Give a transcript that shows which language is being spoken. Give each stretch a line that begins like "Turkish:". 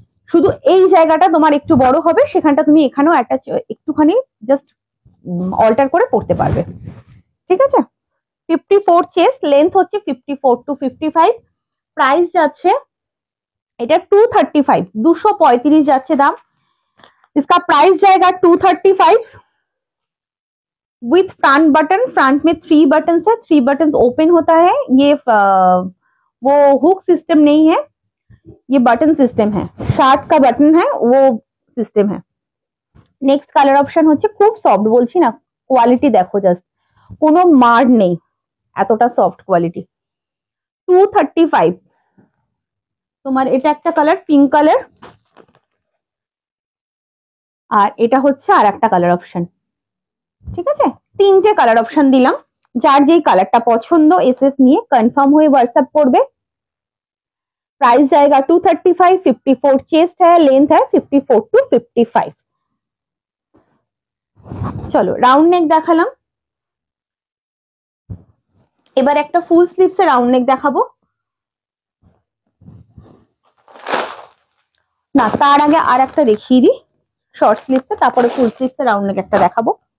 Bangla: শুধু এই জায়গাটা তোমার একটু বড় হবে, সেখানটা তুমি এখানেও একটা একটুখানি জাস্ট অল্টার করে পড়তে পারবে। ঠিক আছে, 54 চেস্ট, লেন্থ হচ্ছে 54 to 55, প্রাইস যাচ্ছে এটা 235, 235 যাচ্ছে दाम।
Hindi: इसका प्राइस जाएगा 235 विथ फ्रंट बटन। फ्रंट में 3 बटन है, 3 बटन ओपन होता है। ये वो हुक सिस्टम नहीं है, ये बटन सिस्टम है, शार्ट का बटन है वो सिस्टम है।
Bangla: नेक्स्ट कलर ऑप्शन হচ্ছে খুব সফট, বলছি না কোয়ালিটি দেখো, জাস্ট কোনো মার নেই, এতটা সফট কোয়ালিটি। 235 তোমার এটা একটা কালার পিঙ্ক কালার, আর এটা হচ্ছে আর একটা কালার অপশন। ঠিক আছে, তিনটে কালার অপশন দিলাম, যার যেই কালারটা পছন্দ এসএস নিয়ে কনফার্ম হয়ে হোয়াটসঅ্যাপ করবে।
Hindi: प्राइस जाएगा 235, 54 चेस्ट है, लेंथ है 54 to 55।
Bangla: চলো রাউন্ড নেক দেখালাম, এবার একটা ফুল স্লিভস এর রাউন্ড নেক দেখাবো। না তার আগে আর একটা দেখিয়ে দিই শর্ট স্লিভস এ, তারপরে ফুল স্লিভস এর রাউন্ড নেক একটা দেখাবো।